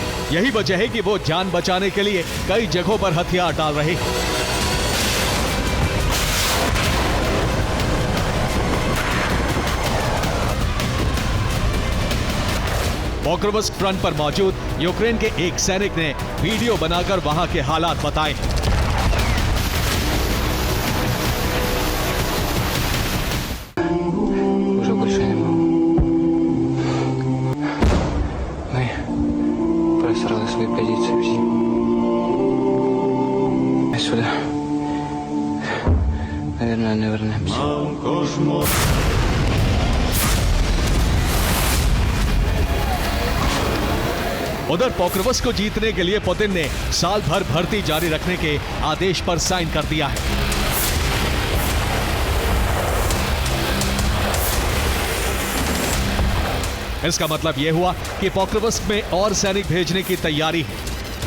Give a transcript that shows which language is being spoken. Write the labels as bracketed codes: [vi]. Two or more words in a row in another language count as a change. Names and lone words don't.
[hi] यही वजह है कि वो जान बचाने के लिए कई जगहों पर हथियार डाल रहे हैं। पोक्रोवस्क फ्रंट पर मौजूद यूक्रेन के एक सैनिक ने वीडियो बनाकर वहां के हालात बताए। [ru] просрали свои позиции в зиму. А сюда, наверное, не вернемся. [hi] उधर पोक्रोवस्क को जीतने के लिए पुतिन ने साल भर भर्ती जारी रखने के आदेश पर साइन कर दिया है। इसका मतलब यह हुआ कि पोक्रोवस्क में और सैनिक भेजने की तैयारी है।